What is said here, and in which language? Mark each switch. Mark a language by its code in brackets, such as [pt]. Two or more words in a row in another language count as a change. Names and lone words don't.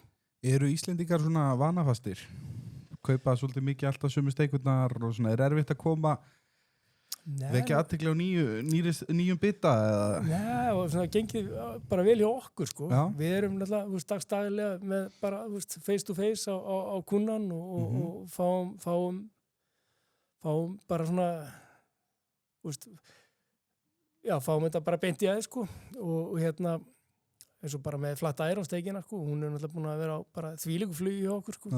[is] Eru Íslendingar svona vanafastir? Kaupa svolítið mikið alltaf sömu steikurnar og svona, erfitt að koma vekja athygli á nýjum bita eða? Nei, og svona gengið bara vel hjá okkur sko. Já. Við erum náttúrulega dagstaglega með bara [en] face to face [is] á kunnan og fáum bara svona fáum þetta bara beint í aðeins sko og eins og bara með Flat Iron steikina sko, hún er náttúrulega búin að vera á bara þvílíku flugi hjá okkur sko.